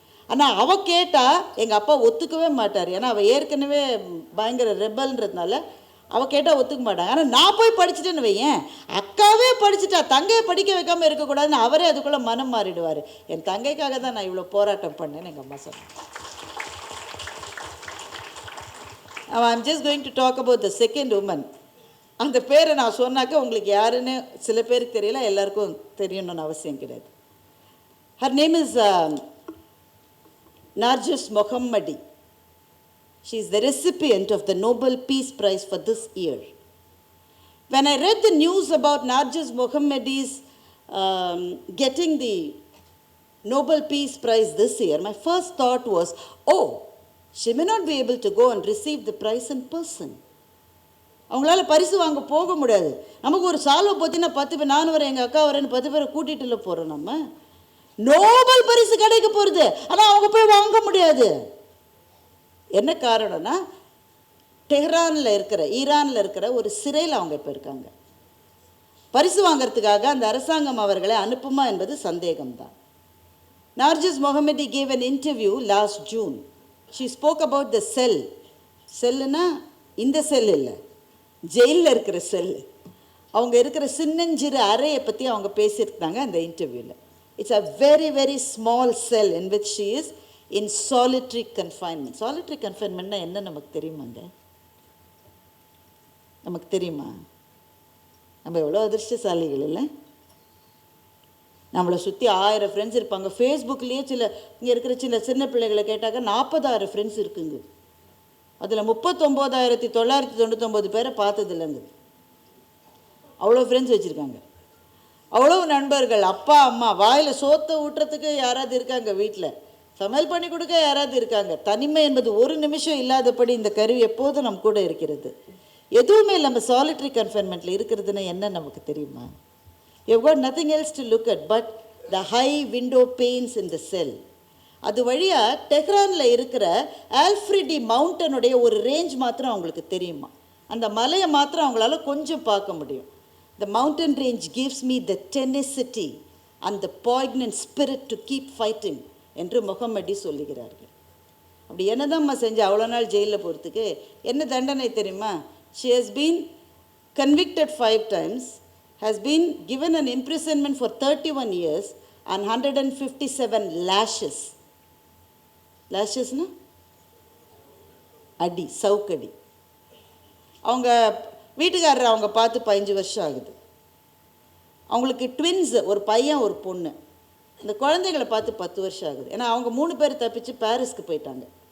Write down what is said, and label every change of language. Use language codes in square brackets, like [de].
[ta] ஆனால் அவள் கேட்டால் எங்கள் அப்பா ஒத்துக்கவே மாட்டார். ஏன்னா அவள் ஏற்கனவே பயங்கர ரெபல்ன்றதுனால அவள் கேட்டால் ஒத்துக்க மாட்டாங்க. ஆனால் நான் போய் படிச்சுட்டேன்னு வையேன், அக்காவே படிச்சுட்டா தங்கையை படிக்க வைக்காமல் இருக்கக்கூடாதுன்னு அவரே அதுக்குள்ளே மனம் மாறிடுவார். என் தங்கைக்காக தான் நான் இவ்வளோ போராட்டம் பண்ணேன்னு எங்கள் அம்மா சொன்னேன். [en] I'm just going to talk about the second woman. [ta] அந்த பேரை நான் சொன்னாக்க உங்களுக்கு யாருன்னு சில பேருக்கு தெரியல, எல்லாருக்கும் தெரியணும்னு அவசியம் கிடையாது. [en] Her name is Narjis Mohammadi. She is the recipient of the Nobel Peace Prize for this year. When I read the news about Narjis Mohammadi's getting the Nobel Peace Prize this year, my first thought was, oh, she may not be able to go and receive the prize in person. [ta] அவங்களால பரிசு வாங்க போக முடியாது. நமக்கு ஒரு சால்வை பார்த்தீங்கன்னா 10 பேர், நான் வரேன், எங்கள் அக்கா வரேன்னு 10 பேரை கூட்டிகிட்டுல போகிறோம். நம்ம நோபல் பரிசு கிடைக்க போகிறது, ஆனால் அவங்க போய் வாங்க முடியாது. என்ன காரணம்னா, டெஹ்ரானில் இருக்கிற, ஈரானில் இருக்கிற ஒரு சிறையில் அவங்க இப்போ இருக்காங்க. பரிசு வாங்கிறதுக்காக அந்த அரசாங்கம் அவர்களை அனுப்புமா என்பது சந்தேகம்தான். [en] Narjis Mohammadi gave an interview last June. She spoke about the cell. [ta] செல்லுனா இந்த செல் இல்லை, ஜெயிலில் இருக்கிற செல். அவங்க இருக்கிற சின்னஞ்சிறு அறையை பற்றி அவங்க பேசியிருந்தாங்க அந்த இன்டர்வியூவில். [en] It's a very very small cell in which she is in solitary confinement. [ta] Solitary கன்ஃபைன்மெண்ட்னா என்ன நமக்கு தெரியுமாங்க? நமக்கு தெரியுமா? நம்ம எவ்வளோ அதிர்ஷ்டசாலிகள் இல்லை? நம்மளை சுற்றி 1000 ஃப்ரெண்ட்ஸ் இருப்பாங்க. ஃபேஸ்புக்லேயே இங்கே இருக்கிற சின்ன பிள்ளைகளை கேட்டாக்க 40,000 ஃப்ரெண்ட்ஸ் இருக்குங்க. அதில் 39,999 பேரை பார்த்ததில்லைங்க. அவ்வளோ ஃப்ரெண்ட்ஸ் வச்சுருக்காங்க, அவ்வளோ நண்பர்கள். அப்பா அம்மா வாயில் சோத்தை ஊட்டுறதுக்கு யாராவது இருக்காங்க, வீட்டில் சமையல் பண்ணி கொடுக்க யாராவது இருக்காங்க. தனிமை என்பது ஒரு நிமிஷம் இல்லாதபடி இந்த கருவி எப்போதும் நம்ம கூட இருக்கிறது. எதுவுமே நம்ம சாலிட்ரி கன்ஃபைன்மெண்ட்டில் இருக்கிறதுனா என்ன நமக்கு தெரியுமா? [en] You've got nothing else to look at but the high window panes in the cell. [ta] அது வழியாக டெஹ்ரானில் இருக்கிற ஆல்ஃப்ரிடி மவுண்டனுடைய ஒரு ரேஞ்ச் மாத்திரம் அவங்களுக்கு தெரியுமா. அந்த மலையை மாத்திரம் அவங்களால கொஞ்சம் பார்க்க முடியும். [en] The mountain range gives me the tenacity and the poignant spirit to keep fighting [ta] என்று முகம்மடி சொல்லுகிறார்கள். அப்படி என்னதான்மா செஞ்சு அவ்வளோ நாள் ஜெயிலில் போகிறதுக்கு? என்ன தண்டனை தெரியுமா? [en] She has been convicted 5 times, has been given an imprisonment for 31 years and 157 lashes. [ta] lashes-na அடி, சவுக்கடி. அவங்க வீட்டுக்காரர் அவங்க பார்த்து 15 வருஷம் ஆகுது. அவங்களுக்கு ட்வின்ஸ், ஒரு பையன் ஒரு பொண்ணு. இந்த குழந்தைகளை பார்த்து 10 வருஷம் ஆகுது. ஏன்னா அவங்க 3 பேர் தப்பிச்சு பாரிஸ்க்கு போயிட்டாங்க.